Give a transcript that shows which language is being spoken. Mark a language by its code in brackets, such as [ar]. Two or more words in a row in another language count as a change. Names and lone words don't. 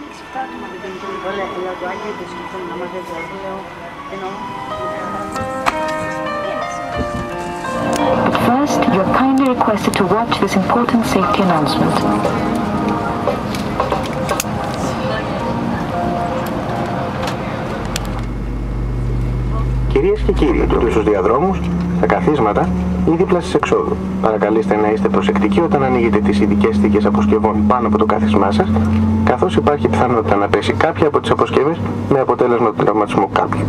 [en] But first, you are kindly requested to watch this important safety announcement. [el] Κυρίες και κύριοι, στους διαδρόμους, στα καθίσματα ή δίπλα στις εξόδου. Παρακαλείστε να είστε προσεκτικοί όταν ανοίγετε τις ειδικές θήκες αποσκευών πάνω από το κάθισμά σας, καθώς υπάρχει πιθανότητα να πέσει κάποια από τις αποσκευές με αποτέλεσμα τον τραυματισμό κάποιου.